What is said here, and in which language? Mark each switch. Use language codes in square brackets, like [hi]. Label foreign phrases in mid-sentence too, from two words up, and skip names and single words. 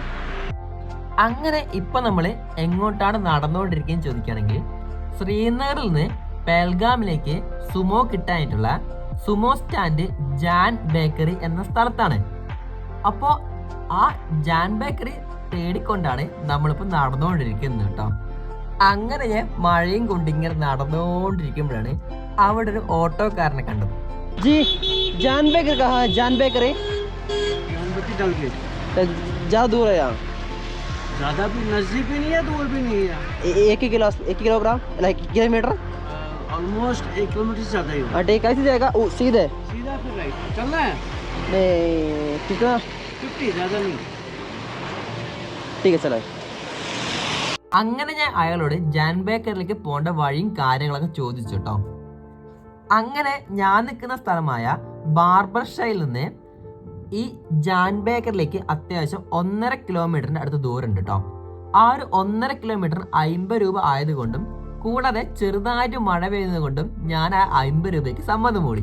[ml] അങ്ങനെ ഇപ്പം നമ്മൾ എങ്ങോട്ടാണ് നടന്നുകൊണ്ടിരിക്കുകയെന്ന് ചോദിക്കുകയാണെങ്കിൽ, ശ്രീനഗറിൽ നിന്ന് പെഹൽഗാമിലേക്ക് സുമോ കിട്ടാനായിട്ടുള്ള സുമോ സ്റ്റാൻഡ് ജാൻ ബേക്കറി എന്ന സ്ഥലത്താണ്. അപ്പോൾ ആ ജാൻ ബേക്കറി തേടിക്കൊണ്ടാണ് നമ്മളിപ്പോൾ നടന്നുകൊണ്ടിരിക്കുന്നത് കേട്ടോ. അങ്ങനെ ഞാൻ മഴയും കൊണ്ട് ഇങ്ങനെ നടന്നുകൊണ്ടിരിക്കുമ്പോഴാണ് അവിടെ ഒരു ഓട്ടോക്കാരനെ കണ്ടത്. [hi] जी जान बेकरी कहाँ? ജാൻ ബേക്കറി ज़्यादा दूर है यहाँ? ज़्यादा भी नज़दीक भी नहीं है, दूर भी नहीं है. एक ही [en] kilogram like kilometer [hi] ऑलमोस्ट 1 किलोमीटर से ज़्यादा ही होगा. ठीक कैसे जाएगा? सीधे सीधा फिर राइट चलना है. नहीं कितना? 50 ज़्यादा नहीं. ठीक है चलो. [ml] അങ്ങനെ ഞാൻ അയാളോട് ജാൻ ബേക്കറിലേക്ക് പോകേണ്ട വഴിയും കാര്യങ്ങളൊക്കെ ചോദിച്ചു കേട്ടോ. അങ്ങനെ ഞാൻ നിൽക്കുന്ന സ്ഥലമായ ബാർബർ ഷൈയിൽ നിന്ന് ഈ ജാൻ ബേക്കറിലേക്ക് അത്യാവശ്യം 1.5 കിലോമീറ്ററിന്റെ അടുത്ത് ദൂരം ഉണ്ട് കേട്ടോ. ആ ഒരു 1.5 കിലോമീറ്ററിന് 50 രൂപ ആയതുകൊണ്ടും കൂടാതെ ചെറുതായിട്ട് മഴ പെയ്യുന്നത് കൊണ്ടും ഞാൻ ആ 50 രൂപയ്ക്ക് സമ്മതം മൂടി.